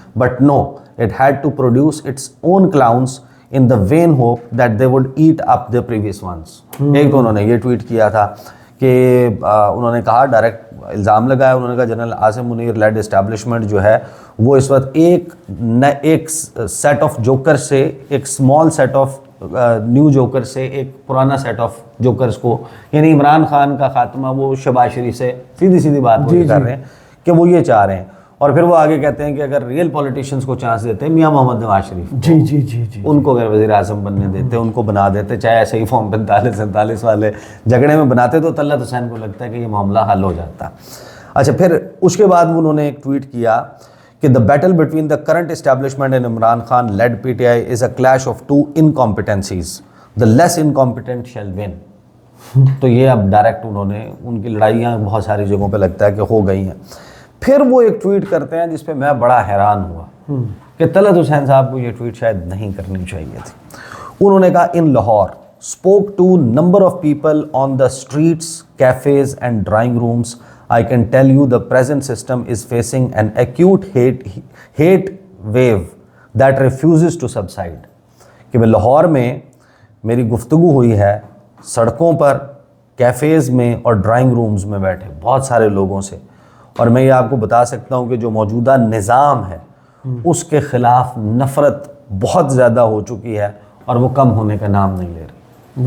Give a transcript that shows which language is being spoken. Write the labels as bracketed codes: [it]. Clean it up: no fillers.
[en] But no, it had to produce its own clowns in the vain hope that they would eat up the previous ones. [ur] ایک تو انہوں نے یہ tweet کیا تھا کہ انہوں نے کہا، ڈائریکٹ الزام لگایا، انہوں نے کہا general Asim Munir lead establishment جو ہے وہ اس وقت ایک سیٹ آف جوکر سے، ایک small set of new joker سے ایک پرانا سیٹ آف جوکرز کو، یعنی عمران خان کا خاتمہ وہ شہباز شریف سے سیدھی بات وہ کر رہے ہیں کہ وہ یہ چاہ رہے ہیں. اور پھر وہ آگے کہتے ہیں کہ اگر ریئل پولیٹیشینس کو چانس دیتے ہیں، میاں محمد نواز شریف ان کو اگر وزیر اعظم بننے دیتے، ان کو بنا دیتے، چاہے ایسے ہی فارم 45-47 والے جھگڑے میں بناتے، تو طلعت حسین کو لگتا ہے کہ یہ معاملہ حل ہو جاتا. اچھا، پھر اس کے بعد انہوں نے ایک ٹویٹ کیا کہ [en] the battle between the current establishment and Imran Khan led PTI is a clash of two incompetencies. The less incompetent shall win. [ur] تو یہ اب ڈائریکٹ انہوں نے ان کی لڑائیاں بہت ساری جگہوں پہ لگتا ہے کہ ہو گئی ہیں. پھر وہ ایک ٹویٹ کرتے ہیں جس پہ میں بڑا حیران ہوا کہ طلعت حسین صاحب کو یہ ٹویٹ شاید نہیں کرنی چاہیے تھی. انہوں نے کہا، [en] in Lahore spoke to number of people on the streets, cafes and drawing rooms. I can tell you the present system is facing an acute hate wave that refuses to subside. [ur] کہ میں لاہور میں میری گفتگو ہوئی ہے سڑکوں پر، cafes میں اور ڈرائنگ رومز میں بیٹھے بہت سارے لوگوں سے، اور میں یہ آپ کو بتا سکتا ہوں کہ جو موجودہ نظام ہے اس کے خلاف نفرت بہت زیادہ ہو چکی ہے اور وہ کم ہونے کا نام نہیں لے رہی.